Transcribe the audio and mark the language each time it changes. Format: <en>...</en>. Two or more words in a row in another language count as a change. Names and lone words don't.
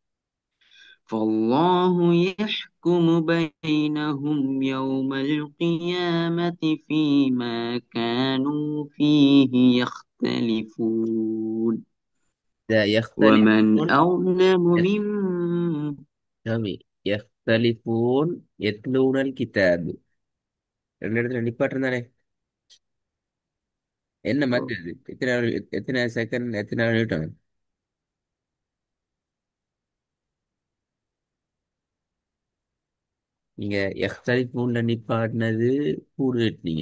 <ar>فالله يحكم بينهم يوم القيامة فيما كانوا فيه يختلفون. لا ومن يختلفون. أظلم يخ- ممن. جميل. يختلفون يتلون الكتاب.</ar> <ta>ரெண்டு இடத்துல நிப்பாட்டிருந்தானே. என்ன மத்து இது? எத்தனை செகண்ட், எத்தனை நிமிடம்? நீங்க எختلفூன்ல நிப்பாட்டினது கூடு நீட்டீங்க.</ta>